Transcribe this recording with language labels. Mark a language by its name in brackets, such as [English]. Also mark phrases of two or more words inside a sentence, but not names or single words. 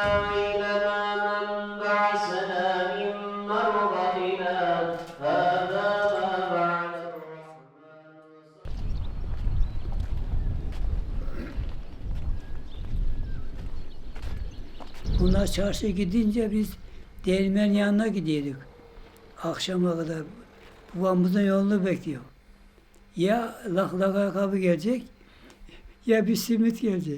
[Arabic] ويلنا من بعثنا من مرقدنا هذا ما وعد الرحمن. [Turkish] Bunlar çarşıya gidince biz değirmen yanına gidiyorduk. Akşama kadar babamızın yolunu bekliyor. Ya lak ayakkabı gelecek ya bir simit gelecek.